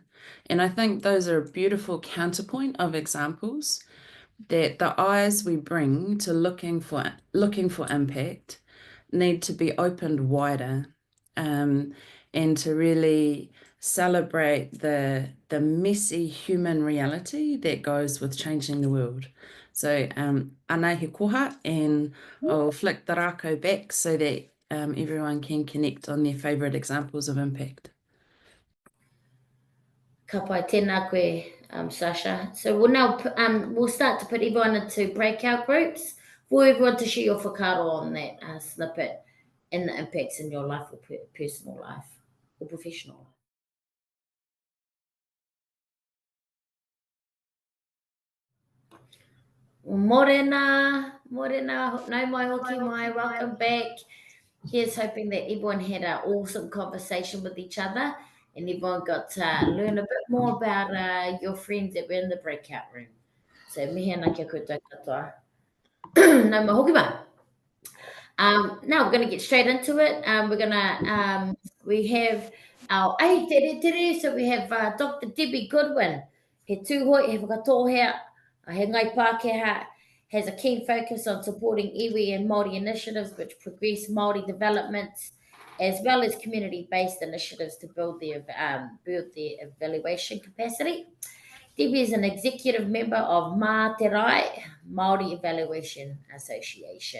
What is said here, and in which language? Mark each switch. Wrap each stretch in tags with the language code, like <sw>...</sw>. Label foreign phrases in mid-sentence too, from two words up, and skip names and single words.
<en>And I think those are a beautiful counterpoint of examples that the eyes we bring to looking for impact need to be opened wider, and to really celebrate the messy human reality that goes with changing the world.</en> <mi>So anei he koha,</mi> <en>and I'll flick the rākau back so that everyone can connect on their favourite examples of impact.</en> <mi>Ka pai tēnā koe, Sacha.</mi> <en>So we'll start to put everyone into breakout groups for everyone to share your whakaaro on that snippet and the impacts in your life or personal life or professional life.</en> <mi>Morena, no mai hoki mai,</mi> <en>welcome back. Here's hoping that everyone had an awesome conversation with each other and everyone got to learn a bit more about your friends that were in the breakout room.</en> <mi>So mihi ana kia koutou katoa. No mai hoki mai.</mi> <en>Now we're going to get straight into it. We have our tere, so we have Dr. Debbie Goodwin.</en> <mi>He tūhoi, he whakatohea, he ngai Pākehā,</mi> <en>has a keen focus on supporting iwi and Māori initiatives which progress Māori developments, as well as community-based initiatives to build their evaluation capacity. Debbie is an executive member of Mātauranga, Māori Evaluation Association.</en>